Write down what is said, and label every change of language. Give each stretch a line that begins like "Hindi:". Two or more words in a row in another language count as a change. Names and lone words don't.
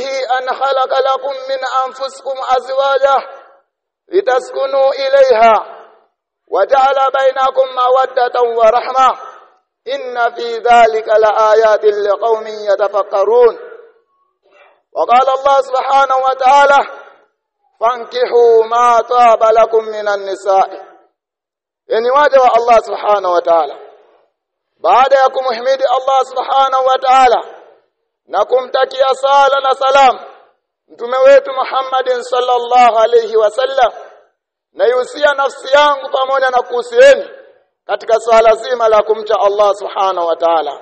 Arabic: أن خلق لكم من أنفسكم أزواجا لتسكنوا إليها وجعل بينكم مودة ورحمة إن في ذلك لآيات لقوم يتفكرون وقال الله سبحانه وتعالى
Swahili: فانكحوا ما طاب لكم من النساء يعني واجب الله سبحانه وتعالى baada ya kumhimidi
Arabic: الله سبحانه وتعالى
Swahili: na kumtakia sala na salam mtume wetu
Arabic: محمد صلى الله عليه وسلم
Swahili: na yusia nafsi yangu pamoja na kuhusieni katika swala zima la kumcha
Arabic: الله سبحانه وتعالى.